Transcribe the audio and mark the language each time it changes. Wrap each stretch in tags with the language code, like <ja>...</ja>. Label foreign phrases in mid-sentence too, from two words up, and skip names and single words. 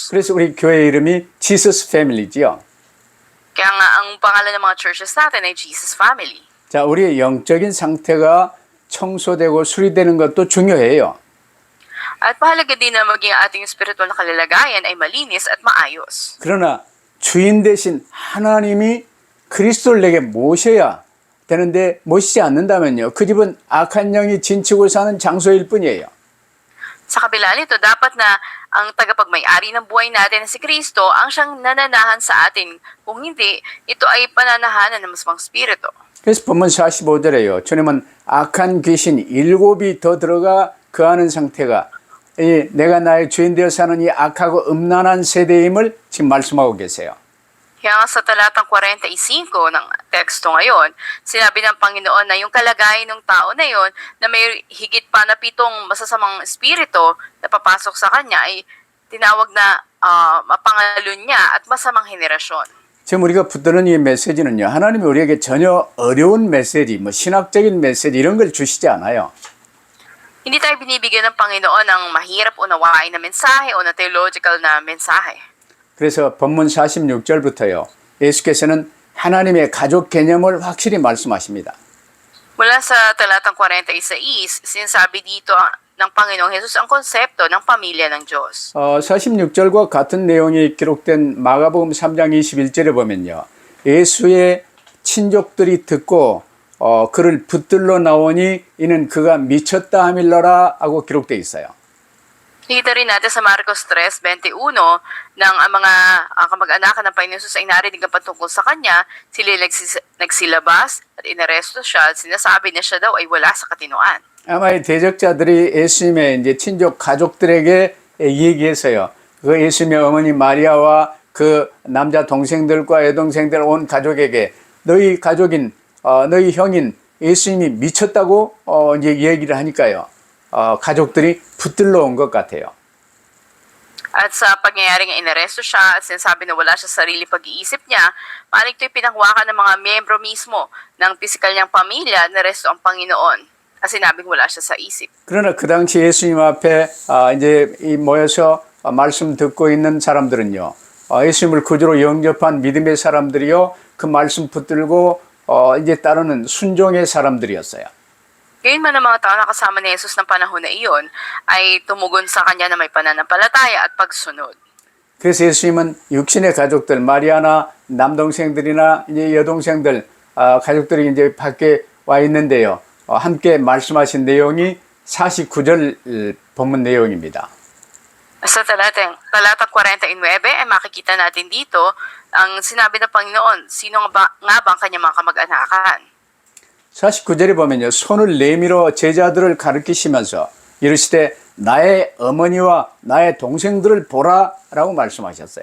<ko>그래서 우리 교회 이름이 지서스 패밀리지요.</ko> <tl>Kaya nga ang pangalan ng mga churches natin ay Jesus Family.</tl> <ko>자, 우리의 영적인 상태가 청소되고 수리되는 것도 중요해요.</ko> <tl>At mahalaga din na maging ating spiritual na kalalagayan ay malinis at maayos.</tl> <ko>그러나 주인 대신 하나님이 그리스도를 내게 모셔야 되는데, 모시지 않는다면요, 그 집은 악한 영이 진치고 사는 장소일 뿐이에요.</ko> <tl>Sa kabila nito, dapat na ang tagapagmay-ari ng buhay natin na si Kristo ang siyang nananahan sa atin. Kung hindi, ito ay pananahanan ng masamang spirito.</tl> <ko>그래서 본문 45절에요, 주님은 악한 귀신 7이 더 들어가 거하는 상태가 내가 나의 주인 되어 사는 이 악하고 음란한 세대임을 지금 말씀하고 계세요.</ko> <tl>Kaya nga sa talatang 45 ng teksto ngayon, sinabi ng Panginoon na yung kalagayan ng tao na yon na may higit pa na 7 masasamang espiritu na papasok sa kanya ay tinawag na mapangalun niya at masamang henerasyon.</tl> <ko>지금 우리가 붙드는 이 메시지는요, 하나님이 우리에게 전혀 어려운 메시지, 신학적인 메시지 이런 걸 주시지 않아요.</ko> <tl>Hindi tayo binibigyan ng Panginoon ng mahirap unawain na mensahe o na theological na mensahe.</tl> <ko>그래서 본문 46절부터요, 예수께서는 하나님의 가족 개념을 확실히 말씀하십니다.</ko> <tl>Mula sa talatang 46, sinasabi dito ng Panginoong Jesus ang konsepto ng pamilya ng Diyos.</tl> <ko>46절과 같은 내용이 기록된 마가복음 3장 21절에 보면요, 예수의 친족들이 듣고 그를 붙들러 나오니 이는 그가 미쳤다 함일러라 하고 기록되어 있어요.</ko> <tl>Nakita rin natin sa Marcos 3:21 nang ang mga kamag-anakan ng Panginoon Jesus ay narinig ang patungkol sa kanya, sila nagsilabas at inaresto siya at sinasabi na siya daw ay wala sa katinoan.</tl> <ko>아마 이 대적자들이 예수님의 이제 친족 가족들에게 얘기해서요, 그 예수님의 어머니 마리아와 그 남자 동생들과 여동생들 온 가족에게 너희 가족인 너희 형인 예수님이 미쳤다고 이제 얘기를 하니까요, 가족들이 붙들러 온 것 같아요.</ko> <tl>At sa pangyayaring inaresto siya at sinasabi na wala siya sa sarili pag-iisip niya, maaaring ito'y pinanghawakan ng mga miyembro mismo ng pisikal niyang pamilya na resto ang Panginoon. At sinabing wala siya sa isip.</tl> <ko>그러나 그 당시 예수님 앞에 이제 모여서 말씀 듣고 있는 사람들은요, 예수님을 구주로 영접한 믿음의 사람들이요, 그 말씀 붙들고 이제 따르는 순종의 사람들이었어요.</ko> <tl>Ngayon man ang mga tao na kasama ni Jesus ng panahon na iyon ay tumugon sa kanya na may pananampalataya at pagsunod.</tl> <ko>그래서 예수님은 육신의 가족들, 마리아나 남동생들이나 이제 여동생들, 가족들이 이제 밖에 와 있는데요. 함께 말씀하신 내용이 49절 본문 내용입니다.</ko> <tl>Sa talata 49 ay makikita natin dito ang sinabi ng Panginoon, sino nga ba ang kanyang mga kamag-anakan?</tl> <ko>49절에 보면요, 손을 내밀어 제자들을 가르치시면서 이르시되 나의 어머니와 나의 동생들을 보라라고 말씀하셨어요.</ko>